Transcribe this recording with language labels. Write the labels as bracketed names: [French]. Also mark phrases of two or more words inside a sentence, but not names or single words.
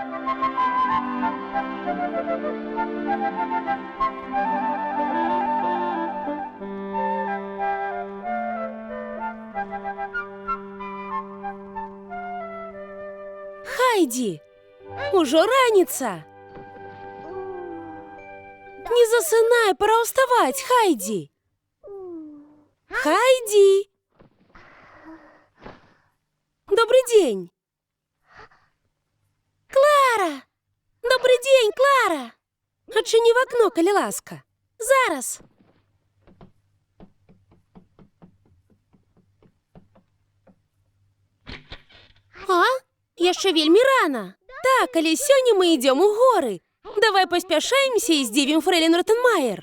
[Belarusian] Хайді, ужо раніца. Не засынай, пора ўставаць, Хайді. Хайді. [Russian] Добрый день. Клара! Добрый день, Клара! [Belarusian] Адчыні в акно, калі ласка. Зараз. А? Яшчэ вельмі рана. Так, але сёння мы ідзём у горы. Давай паспяшаемся і здзівім фрэйлін Ротенмаер.